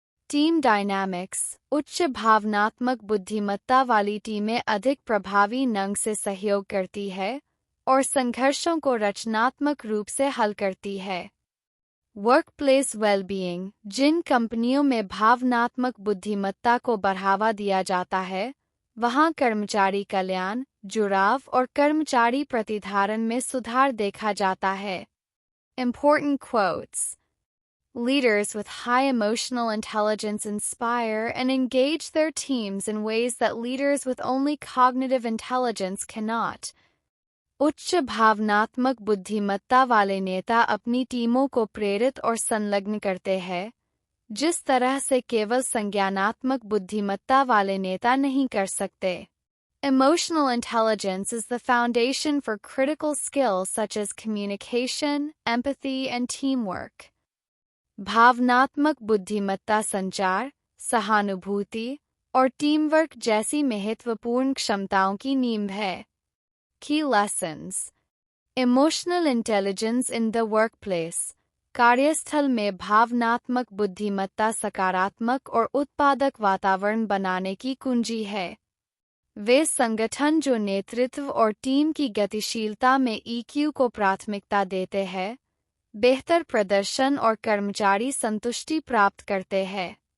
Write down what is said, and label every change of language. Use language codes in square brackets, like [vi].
[en] Team dynamics. [hi] उच्च भावनात्मक बुद्धिमत्ता वाली टीमें अधिक प्रभावी ढंग से सहयोग करती है और संघर्षों को रचनात्मक रूप से हल करती है। [en] Workplace wellbeing. [hi] जिन कंपनियों में भावनात्मक बुद्धिमत्ता को बढ़ावा दिया जाता है, वहां कर्मचारी कल्याण, जुड़ाव और कर्मचारी प्रतिधारण में सुधार देखा जाता है। [en] Important quotes. Leaders with high emotional intelligence inspire and engage their teams in ways that leaders with only cognitive intelligence cannot. [hi] उच्च भावनात्मक बुद्धिमत्ता वाले नेता अपनी टीमों को प्रेरित और संलग्न करते हैं, जिस तरह से केवल संज्ञानात्मक बुद्धिमत्ता वाले नेता नहीं कर सकते। [en] Emotional intelligence is the foundation for critical skills such as communication, empathy, and teamwork. [hi] भावनात्मक बुद्धिमत्ता संचार, सहानुभूति और टीम वर्क जैसी महत्वपूर्ण क्षमताओं की नींव है। [en] Key lessons. Emotional intelligence in the workplace. [hi] कार्यस्थल में भावनात्मक बुद्धिमत्ता सकारात्मक और उत्पादक वातावरण बनाने की कुंजी है। वे संगठन जो नेतृत्व और टीम की गतिशीलता में EQ को प्राथमिकता देते हैं, बेहतर प्रदर्शन और कर्मचारी संतुष्टि प्राप्त करते हैं।